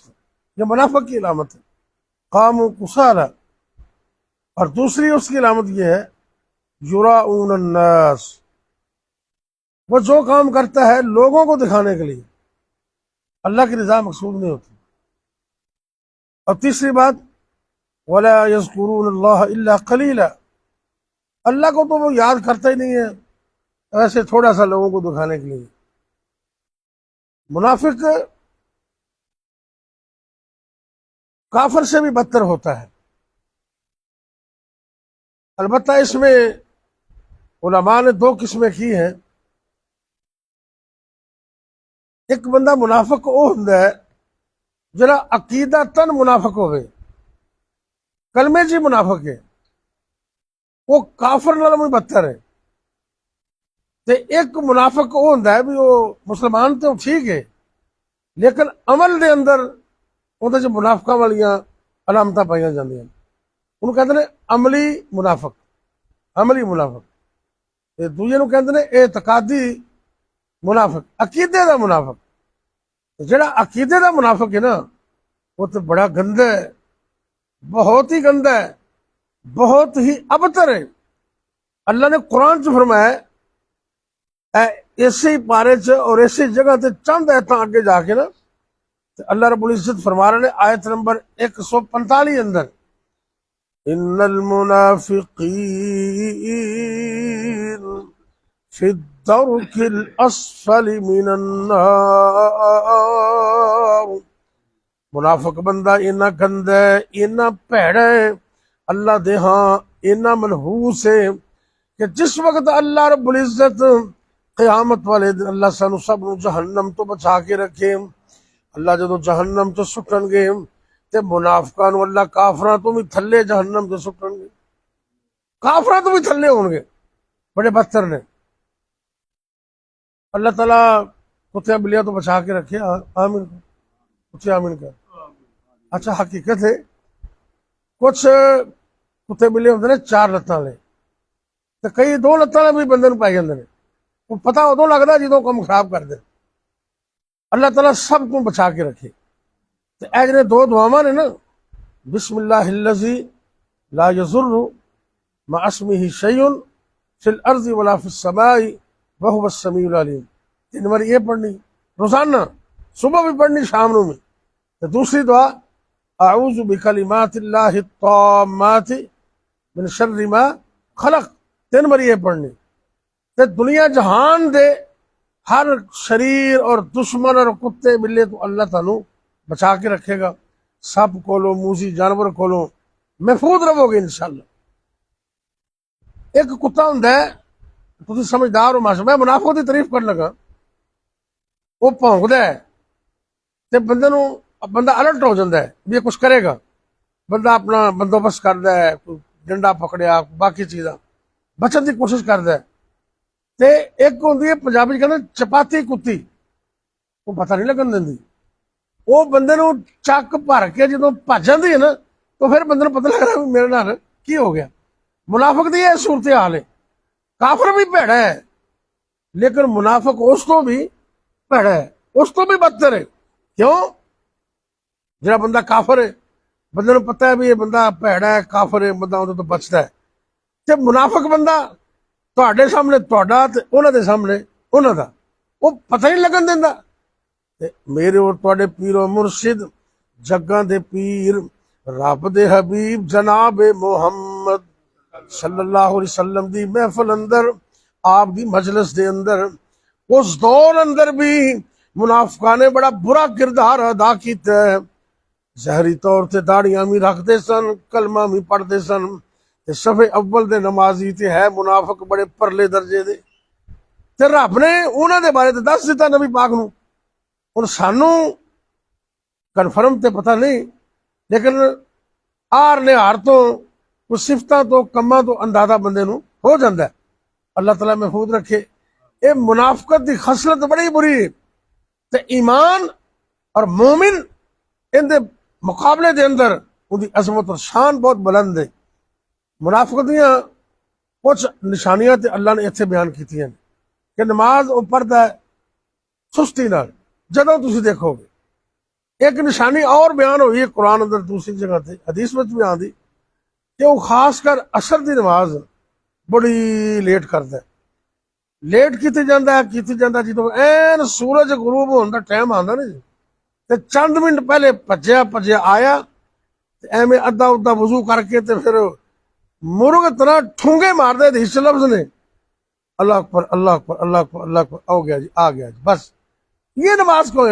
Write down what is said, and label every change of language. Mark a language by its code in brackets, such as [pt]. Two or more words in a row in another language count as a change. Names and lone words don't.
[ur] یہ منافق کی علامت ہے، [ar] قاموا کسالى. [ur] اور دوسری اس کی علامت یہ ہے، [ar] یراؤون الناس، [ur] وہ جو کام کرتا ہے لوگوں کو دکھانے کے لیے، اللہ کی رضا مقصود نہیں ہوتی. اور تیسری بات، [ar] وَلَا يَذْكُرُونَ اللَّهَ إِلَّا قَلِيلًا، [ur] اللہ کو تو وہ یاد کرتا ہی نہیں ہے، ایسے تھوڑا سا لوگوں کو دکھانے کے لیے۔ منافق کافر سے بھی بدتر ہوتا ہے۔ البتہ اس میں علماء نے دو قسمیں کی ہیں۔ [pa] ایک بندہ منافق وہ ہوندا ہے جڑا عقیدہ تن منافق ہوئے، کلمے جی منافق ہے، وہ کافر نالوں بھی بدتر ہے۔ تے ایک منافق وہ ہوندا ہے بھی وہ مسلمان تو ٹھیک ہے لیکن عمل دے اندر اندر جو منافقہ والیاں علامتاں پائیاں جاندیاں، انہوں کہتے ہیں عملی منافق، عملی منافق۔ دوجے نو کہتے ہیں اعتقادی منافق، عقیدے دا منافق۔ جڑا عقیدے دا منافق ہے نا وہ تو بڑا گندا ہے، بہت ہی گندا ہے، بہت ہی ابتر ہے۔ اللہ نے قرآن چ فرمایا اسی پارے چ اور اسی جگہ تے چند ایتاں اگے جا کے نا اللہ رب العزت فرما رہے ہیں آیت نمبر 145 اندر، [ar] ان المنافقین فی الدرک الاسفل من النار۔ [pa] منافق بندہ اینا گندا ہے، اینا بھیڑا ہے، اللہ دے ہاں اینا منحوس ہے کہ جس وقت اللہ رب العزت قیامت والے دن اللہ سانو سب نو جہنم تو بچا کے رکھے، اللہ جدو جہنم تو سٹن گے تے منافقاں نو اللہ کافراں تو بھی تھلے جہنم تو سٹن گے، کافراں تو بھی تھلے ہون گے، بڑے بدتر نے۔ اللہ تعالیٰ کتیاں بلیاں تو بچا کے رکھے، آمین کچھ آمین کر۔ اچھا حقیقت ہے کچھ کتے بلے ہوندے نے چار لتاں والے تے کئی دو لتاں والے بھی بندے نو پائی جاندے نے، وہ پتہ ادوں لگدا جدوں کم خراب کر دے۔ [ur] اللہ تعالیٰ سب کو بچا کے رکھے۔ [pa] تے اے جڑے دو دعاواں نے نا، [ar] بسم اللہ الذی لا یضر مع اسمہ شیء فی الارض ولا فی السماء وہو السمیع العلیم، [pa] 3 بار یہ پڑھنی روزانہ، صبح بھی پڑھنی شام نو بھی۔ تے دوسری دعا [ar] اعوذ بکلمات اللہ التامات من شر ما خلق، [pa] 3 بار یہ پڑھنی۔ تے دنیا جہان دے ہر شریر اور دشمن اور کتے بلے تو اللہ تعالیٰ بچا کے رکھے گا، سب کولو موذی جانور کولو محفوظ رہو گے انشاءاللہ۔ ایک کتا ہوندا ہے، تسی سمجھدار ہو ماشاء، میں منافق دی تعریف کرن لگا، وہ بھونکدا ہے تے بندہ الرٹ ہو جاندا ہے بھی یہ کچھ کرے گا، بندہ اپنا بندوبست کردا ہے، کوئی ڈنڈا پکڑیا، باقی چیزاں بچن دی کوشش کردا ہے۔ تے ایک ہوندی ہے پنجابی کہندے چپاتی کتی، وہ پتہ نہیں لگن دیندی، وہ بندے نو چک بھر کے جدوں بھج جاندی ہے نا تو پھر بندے نو پتہ لگدا میرے نال کی ہو گیا۔ منافق دی یہ صورتحال ہے۔ کافر بھی بھیڑا ہے لیکن منافق اس تو بھی بھیڑا ہے، اس تو بھی بدتر ہے۔ کیوں؟ جڑا بندہ کافر ہے بندے نو پتہ ہے بھی یہ بندہ بھیڑا ہے، کافر ہے، بندہ اودے تو بچدا ہے۔ تے منافق بندہ تہاڈے سامنے تہاڈا تے انہاں دے سامنے انہاں دا، وہ پتہ نہیں لگن دیندا۔ تے میرے اور تہاڈے پیر و مرشد جگاں دے پیر رب دے حبیب جناب محمد [ar] صلی اللہ علیہ وسلم [pa] دی محفل اندر، آپ دی مجلس دے اندر، اس دور اندر بھی منافقاں نے بڑا برا کردار ادا کیتا ہے۔ ظاہری طور تے داڑیاں بھی رکھتے سن، کلمہ بھی پڑھتے سن، تے صف اول دے نمازی تے ہے منافق بڑے پرلے درجے دے۔ تے رب نے انہاں دے بارے تے دس دیتا نبی پاک نو، اور سانو کنفرم تے پتہ نہیں، لیکن آر نہار تو کچھ صفتاں تو کماں تو اندازہ بندے نو ہو جاندا ہے۔ اللہ تعالیٰ محفوظ رکھے۔ اے منافقت دی خصلت بڑی بری ہے، تے ایمان اور مومن ان دے مقابلے دے اندر ان دی عظمت اور شان بہت بلند ہے۔ منافقت دیاں کچھ نشانیاں تے اللہ نے اتنے بیان کیتیاں ہیں کہ نماز وہ پڑھدا ہے سستی نال، جدوں تسی دیکھو گے۔ ایک نشانی اور بیان ہوئی ہے قرآن اندر دوسری جگہ تے، حدیث میں بھی آندی کہ وہ خاص کر عصر دی نماز بڑی لیٹ کردا ہے۔ لیٹ کیتی جاندا جدوں این سورج غروب ہون دا ٹائم آندا نا جی، تے چند منٹ پہلے بھجیا آیا تے ایویں ادھا ادھا وضو کر کے تے پھر مرغ طرح ٹھونگے مار دے حدیث لفظ نے، [ar] اللہ اکبر اللہ اکبر اللہ اکبر اللہ اکبر، [pa] ہو گیا جی، آ گیا جی، بس یہ نماز کو ہے؟